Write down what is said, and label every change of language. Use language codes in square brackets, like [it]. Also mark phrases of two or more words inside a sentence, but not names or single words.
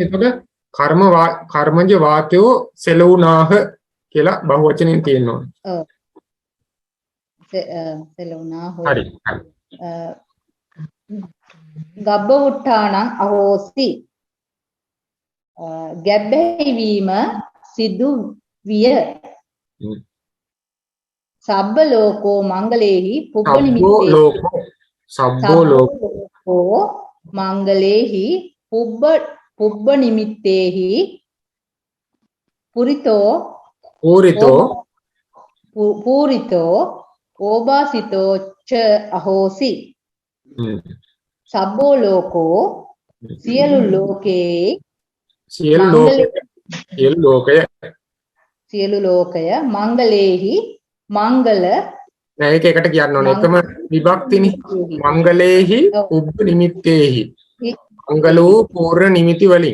[si] එතකොට කර්මජ වාතයෝ සෙලුණාහ කියලා බහුවචනෙන් තියෙනවා. ඔව්. සෙලුණා හෝ හරි. [pi] ගබ්බවුට්ටානං අහෝසි. [si] ගැබ්බැහිවීම සිදු විය. [pi] සබ්බ ලෝකෝ මංගලේහි පුබ්බ නිමිත්තේ සබ්බෝ ලෝකෝ මංගලේහි පුබ්බ නිමිත්තේහි පූරිතෝ ඕබාසිතෝ ච අහෝසි. සබ්බෝ ලෝකෝ [si] සියලු ලෝකය මංගලේහි මංගල නෑ ඒක එකට කියන්න ඕනේ එකම විභක්තිනේ. [pi] මංගලේහි උබ්බ නිමිත්තේහි [si] මංගලෝ පූර්ව නිමිති වලින්